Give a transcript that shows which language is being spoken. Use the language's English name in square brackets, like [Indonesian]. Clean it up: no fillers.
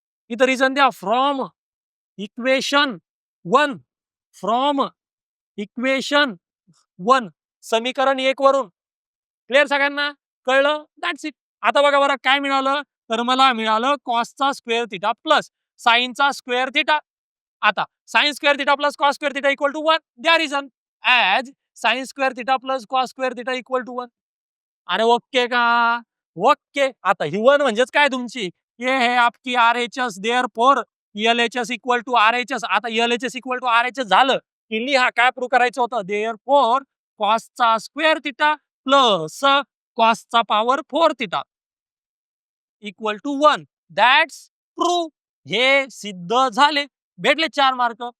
[Marathi] इथं रिझन द्या [English] from equation 1 from equation 1 [Marathi] समीकरण 1 वरून. क्लिअर सगळ्यांना? कळलं? [English] That's it. [Marathi] आता बघा बरं काय मिळालं? तर मला मिळालं कॉसचा square theta plus साइनचा square theta. आता sine square theta plus cos square theta equal to 1. द्या reason. [English] As sine square theta plus cos square theta equal to 1. [Marathi] अरे ओके का? ओके. आता ही 1 म्हणजेच काय तुमची? [Hindi] ये है आपकी [English] RHS therefore LHS equal to RHS. [Marathi] आता एलएचएस इक्वल टू आरएचएस झालं की लिहा काय प्रूव्ह करायचं होतं? [English] Therefore कॉसचा square theta plus कॉसचा power 4 theta equal to 1. That's prove. [Marathi] हे सिद्ध झाले. भेटले 4 मार्क.